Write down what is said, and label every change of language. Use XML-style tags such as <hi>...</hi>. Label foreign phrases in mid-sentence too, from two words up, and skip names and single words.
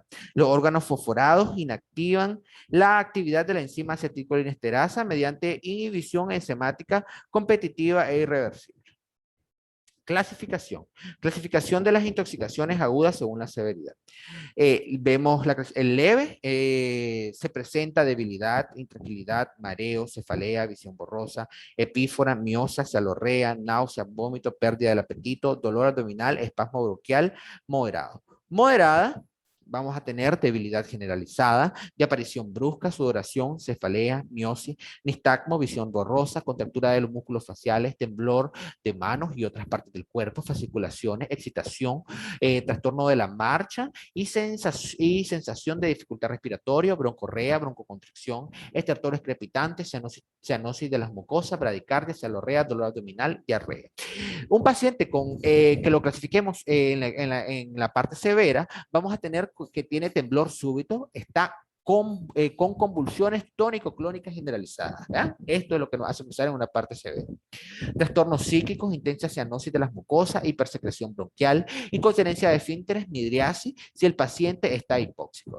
<es>Los órganos fosforados inactivan la actividad de la enzima acetilcolinesterasa mediante inhibición enzimática competitiva e irreversible. Clasificación. Clasificación de las intoxicaciones agudas según la severidad. Vemos el leve, se presenta debilidad, intranquilidad, mareo, cefalea, visión borrosa, epífora, miosa, cialorrea, náusea, vómito, pérdida del apetito, dolor abdominal, espasmo bronquial, moderado. Moderada, vamos a tener debilidad generalizada, de aparición brusca, sudoración, cefalea, miosis, nistagmo, visión borrosa, contractura de los músculos faciales, temblor de manos y otras partes del cuerpo, fasciculaciones, excitación, trastorno de la marcha y sensación de dificultad respiratoria, broncorrea, broncoconstricción, estertores crepitantes, cianosis de las mucosas, bradicardia, cialorrea, dolor abdominal, diarrea. Un paciente que lo clasifiquemos en la parte severa, vamos a tener que tiene temblor súbito, está con convulsiones tónico-clónicas generalizadas. ¿Ya? Esto es lo que nos hace pensar en una parte severa. Trastornos psíquicos, intensa cianosis de las mucosas, hipersecreción bronquial, incontinencia de esfínteres, midriasis, si el paciente está hipóxico.</es>